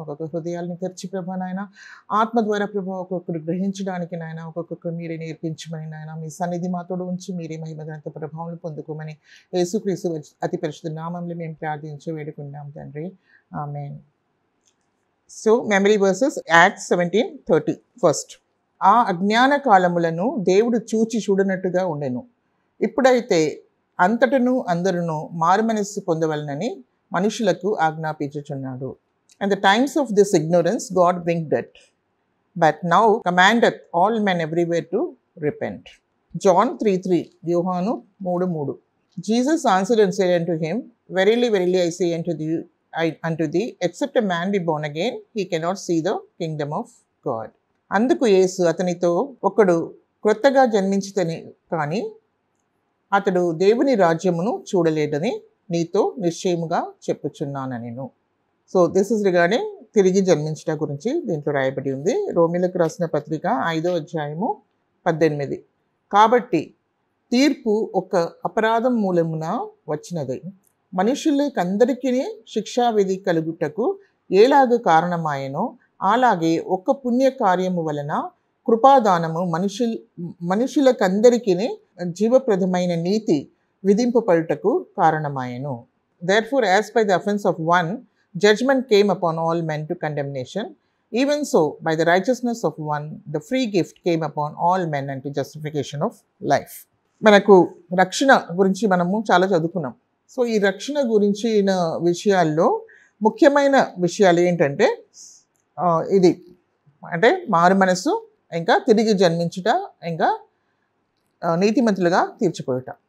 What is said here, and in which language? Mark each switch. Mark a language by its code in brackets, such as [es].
[te] ఒక్కొక్క హృదయాలను తెరిచి ప్రభా నాయన ఆత్మ ద్వారా ప్రభావ ఒక్కొక్కరు గ్రహించడానికి నాయన ఒక్కొక్కరు మీరే నేర్పించమని నాయన మీ సన్నిధి మాతోడు ఉంచి మీరే మహిమగంత ప్రభావం పొందుకోమని యేసుక్రీస్తు అతి పరిశుద్ధ నామంలో మేము ప్రార్థించి వేడుకున్నాం తండ్రి. ఆమేన్. [en] so memory verses Acts [te] 17:30. First, ఆ అజ్ఞాన కాలములను దేవుడు చూచి చూడనట్టుగా ఉండెను. ఇప్పుడైతే అంతటను అందరును మారుమనస్సు పొందవలనని మనుషులకు ఆజ్ఞాపించుచున్నాడు. [en] And the times of this ignorance God winked at, but now commandeth all men everywhere to repent. John 3:3, యోహాను 3:3. Jesus answered and said unto him, Verily, verily, I say unto thee, except a man be born again, he cannot see the kingdom of God. [te] అందుకు యేసు అతనితో, ఒకడు క్రొత్తగా జన్మించితని కానీ అతడు దేవుని రాజ్యమును చూడలేదని నీతో నిశ్చయముగా చెప్పుచున్నాను నేను. [en] so this is regarding [te] తిరిగి జన్మించట గురించి దీంట్లో రాయబడి ఉంది. రోమిలకు రాసిన పత్రిక 5వ అధ్యాయము 18. కాబట్టి తీర్పు ఒక అపరాధం మూలమున వచ్చినది, మనుషులకందరికీ శిక్షావిధి కలుగుటకు ఏలాగ కారణమాయనో అలాగే ఒక్క పుణ్య కార్యము వలన కృపాదానము మనుషులకందరికీ జీవప్రదమైన నీతి విధింపబడుటకు కారణమాయను. [en] Therefore, as by the offense of one, judgment came upon all men to condemnation, even so by the righteousness of one, the free gift came upon all men unto justification of life. [te] మనకు రక్షణ గురించి మనము చాలా చదువుకున్నాం. So ఈ రక్షణ గురించిన విషయాల్లో ముఖ్యమైన విషయాలు ఏంటంటే ఇది అంటే మారు మనసు, ఇంకా తిరిగి జన్మించుట, ఇంకా నీతిమంతులుగా తీర్చిపోయుట.